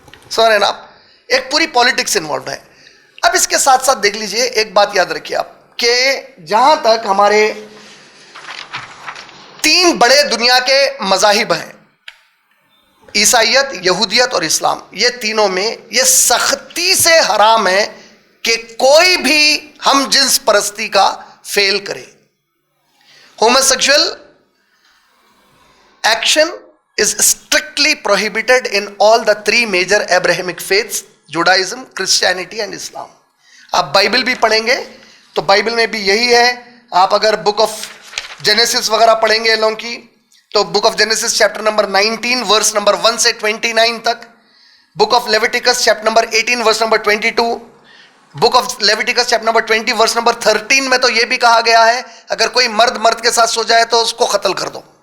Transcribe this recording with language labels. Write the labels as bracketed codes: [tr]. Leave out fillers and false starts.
[ur] سمجھ رہے نا آپ, ایک پوری پالیٹکس انوالوڈ ہے. اب اس کے ساتھ ساتھ دیکھ لیجئے ایک بات یاد رکھیے آپ کہ جہاں تک ہمارے 3 بڑے دنیا کے مذاہب ہیں, عیسائیت، یہودیت اور اسلام، یہ تینوں میں یہ سختی سے حرام ہے کہ کوئی بھی ہم جنس پرستی کا فیل کرے. [en] Homosexual action is strictly prohibited in all the three major Abrahamic faiths, Judaism, Christianity and Islam. [ur] آپ بائبل بھی پڑھیں گے تو بائبل میں بھی یہی ہے. آپ اگر بک آف جینیسس وغیرہ پڑھیں گے لوگوں کی تو book of Genesis chapter number 19 verse number 1 سے 29 تک، book of لیویٹیکس chapter number 18 verse number 22، book of لیویٹیکس chapter number 20 verse number 13 میں تو یہ بھی کہا گیا ہے اگر کوئی مرد کے ساتھ سو جائے تو اس کو قتل کر دو.